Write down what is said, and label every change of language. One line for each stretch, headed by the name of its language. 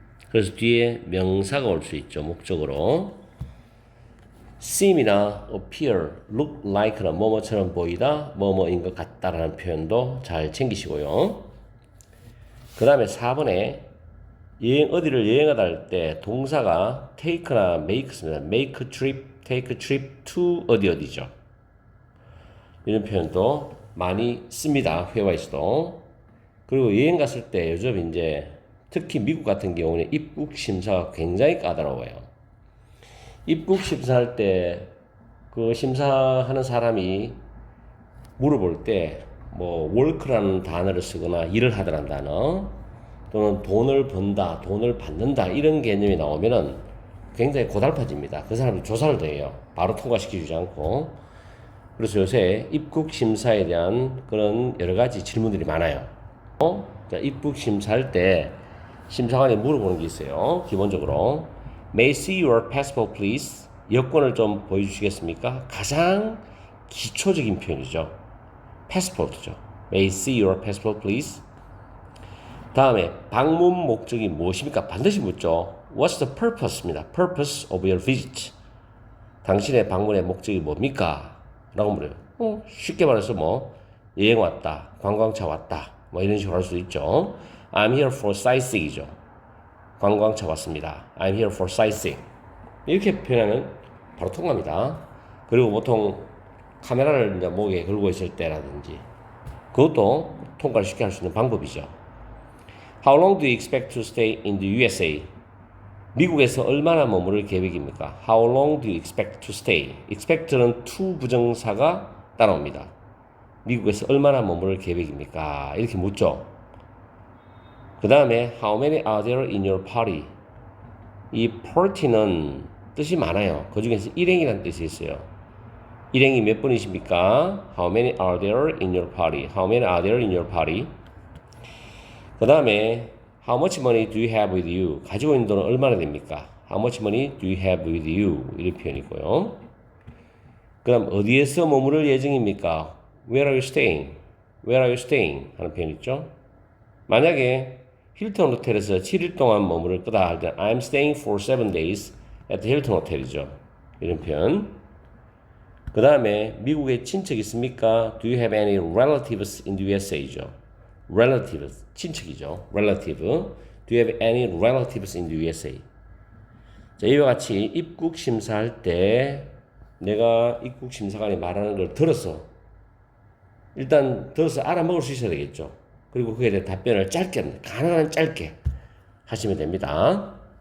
Korean: 그래서 뒤에 명사가 올 수 있죠. 목적으로. seem이나 appear, look like는 뭐뭐처럼 보이다, 뭐뭐인 것 같다라는 표현도 잘 챙기시고요. 그 다음에 4번에 어디를 여행하다 할 때 동사가 take나 make입니다. make a trip, take a trip to 어디죠. 이런 표현도 많이 씁니다. 회화에서도. 그리고 여행 갔을 때 요즘 이제 특히 미국 같은 경우는 입국 심사가 굉장히 까다로워요. 입국 심사할 때 그 심사하는 사람이 물어볼 때 뭐 work라는 단어를 쓰거나 일을 하다라는 단어 또는 돈을 번다, 돈을 받는다 이런 개념이 나오면은 굉장히 고달파집니다. 그 사람이 조사를 더 해요. 바로 통과시켜주지 않고. 그래서 요새 입국 심사에 대한 그런 여러 가지 질문들이 많아요. 자, 입국 심사할 때 심사관이 물어보는 게 있어요. 기본적으로
English: May I see your passport, please?
Korean: 여권을 좀 보여주시겠습니까? 가장 기초적인 표현이죠. passport죠.
English: May I see your passport, please?
Korean: 다음에 방문 목적이 무엇입니까? 반드시 묻죠.
English: What's the purpose입니다. Purpose of your visit.
Korean: 당신의 방문의 목적이 뭡니까? 라고 물어요. 쉽게 말해서 뭐 여행 왔다, 관광차 왔다, 뭐 이런 식으로 할 수도 있죠.
English: I'm here for sightseeing이죠.
Korean: 관광차 왔습니다.
English: I'm here for sightseeing.
Korean: 이렇게 표현하면 바로 통과합니다. 그리고 보통 카메라를 이제 목에 걸고 있을 때라든지 그것도 통과를 쉽게 할 수 있는 방법이죠.
English: How long do you expect to stay in the USA?
Korean: 미국에서 얼마나 머무를 계획입니까?
English: How long do you expect to stay?
Korean: expect는 to 부정사가 따라옵니다. 미국에서 얼마나 머무를 계획입니까? 이렇게 묻죠. 그 다음에
English: How many are there in your party? 이 party는
Korean: 뜻이 많아요. 그 중에서 일행이라는 뜻이 있어요. 일행이 몇 분이십니까?
English: How many are there in your party? How many are there in your party? 그 다음에 How much money do you have with you?
Korean: 가지고 있는 돈은 얼마나 됩니까?
English: How much money do you have with you?
Korean: 이런 표현이고요. 그 다음 어디에서 머무를 예정입니까?
English: Where are you staying? Where are you staying?
Korean: 하는 표현 있죠. 만약에 힐튼 호텔에서 7일 동안 머무를 거다 할 때
English: I'm staying for 7 days at the Hilton
Korean: 호텔이죠. 이런 표현. 그 다음에 미국에 친척 있습니까?
English: Do you have any relatives in the USA죠.
Korean: relatives, 친척이죠.
English: relative. Do you have any relatives in the USA?
Korean: 자, 이와 같이 입국 심사할 때 내가 입국 심사관이 말하는 걸 들어서 일단 들어서 알아먹을 수 있어야 되겠죠. 그리고 그에 대해 답변을 짧게, 가능한 짧게 하시면 됩니다.